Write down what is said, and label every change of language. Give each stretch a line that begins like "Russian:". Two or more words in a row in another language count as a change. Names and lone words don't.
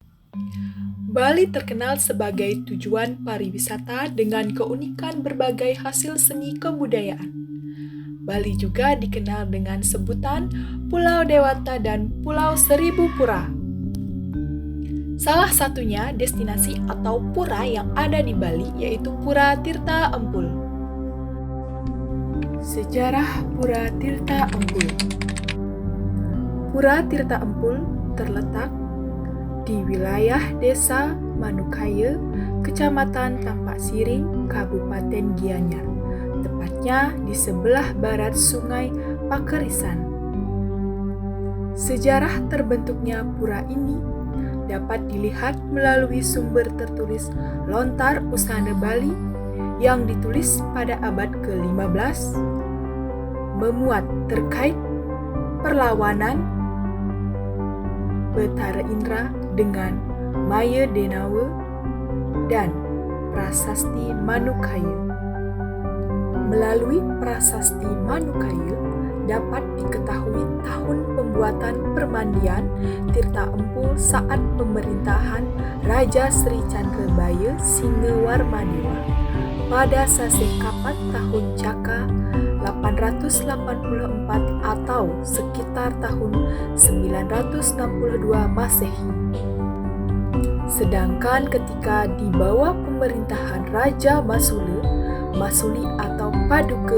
Indonesian: Bali terkenal sebagai tujuan pariwisata dengan keunikan berbagai hasil seni kebudayaan. Bali juga dikenal dengan sebutan Pulau Dewata dan Pulau Seribu Pura. Salah satunya destinasi atau pura yang ada di Bali yaitu Pura Tirta Empul. Sejarah Pura Tirta Empul. Pura Tirta Empul terletak di wilayah Desa Manukaya, Kecamatan Tampak Siring, Kabupaten Gianyar, tepatnya di sebelah barat Sungai Pakerisan. Sejarah terbentuknya pura ini dapat dilihat melalui sumber tertulis Lontar Usana Bali yang ditulis pada abad ke-15, memuat terkait perlawanan Betara Indra dengan Maya Denawa dan Prasasti Manukaya. Melalui Prasasti Manukaya dapat diketahui tahun pembuatan permandian Tirta Empul saat pemerintahan Raja Sri Candrabaya Singawarmadewa pada Sasih Kapat tahun Caka 884 atau sekitar tahun 962 Masehi. Sedangkan ketika di bawah pemerintahan Raja Masuli atau Paduka